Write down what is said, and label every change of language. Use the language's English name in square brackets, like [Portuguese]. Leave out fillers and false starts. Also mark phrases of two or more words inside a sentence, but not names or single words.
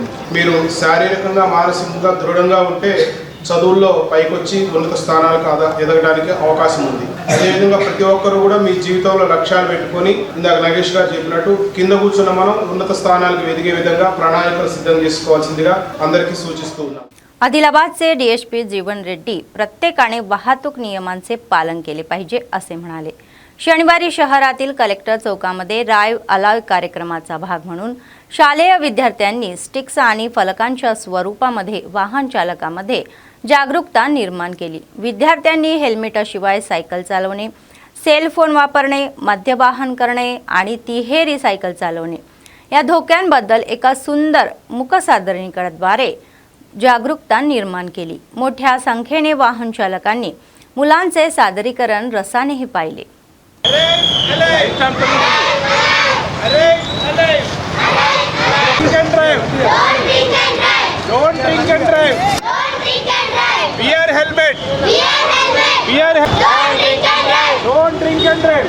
[Telugu] మీరు శారీరకంగా, మానసికంగా దృఢంగా ఉంటే చదువుల్లో పైకొచ్చి ఉన్నత స్థానాలకు ఎదగడానికి అవకాశం ఉంది. అదేవిధంగా ప్రతి ఒక్కరు కూడా మీ జీవితంలో లక్ష్యాలు పెట్టుకొని, ఇందాక నగేష్ గారు చెప్పినట్టు కింద కూర్చున్న మనం ఉన్నత స్థానాలకు ఎదిగే విధంగా ప్రణాళికలు సిద్ధం చేసుకోవాల్సిందిగా అందరికీ सूचिस्तू ఉన్నాం. [Marathi] आदिलाबादचे डीएसपी जीवन रेड्डी प्रत्येकाने वाहतूक नियमांचे पालन केले पाहिजे असे म्हणाले. शनिवारी शहरातील कलेक्टर चौकामध्ये राईव्ह अलाव कार्यक्रमाचा भाग म्हणून शालेय विद्यार्थ्यांनी स्टिक्स आणि फलकांच्या स्वरूपामध्ये वाहन चालकांमध्ये जागरूकता निर्माण केली. विद्यार्थ्यांनी हेल्मेटशिवाय सायकल चालवणे, सेल फोन वापरणे, मद्यपान करणे आणि तिहेरी सायकल चालवणे या धोक्यांबद्दल एका सुंदर मूकसादरीकरणाद्वारे जागरूकता निर्माण केली. मोठ्या संख्येने वाहन चालकांनी मुलांचे सादरीकरण रसानेही पाहिले. [English] Don't drink and drive. Wear helmet. Don't drink and drive.